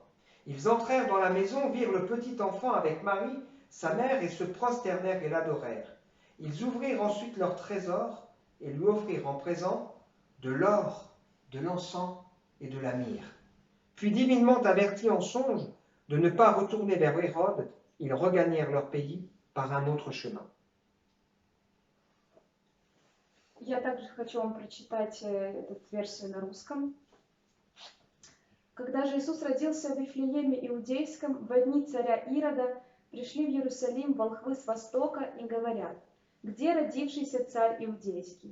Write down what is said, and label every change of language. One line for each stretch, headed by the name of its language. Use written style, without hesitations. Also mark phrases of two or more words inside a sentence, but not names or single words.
French: Ils entrèrent dans la maison, virent le petit enfant avec Marie, sa mère, et se prosternèrent et l'adorèrent. Ils ouvrirent ensuite leur trésor et lui offrirent en présent de l'or, de l'encens et de la myrrhe. Puis, divinement avertis en songe de ne pas retourner vers Hérode, ils regagnèrent leur pays par un autre chemin.
Russian: Я также хочу вам прочитать эту версию на русском. Когда же Иисус родился в Вифлееме Иудейском, во дни царя Ирода пришли в Иерусалим волхвы с востока и говорят: где родившийся царь Иудейский?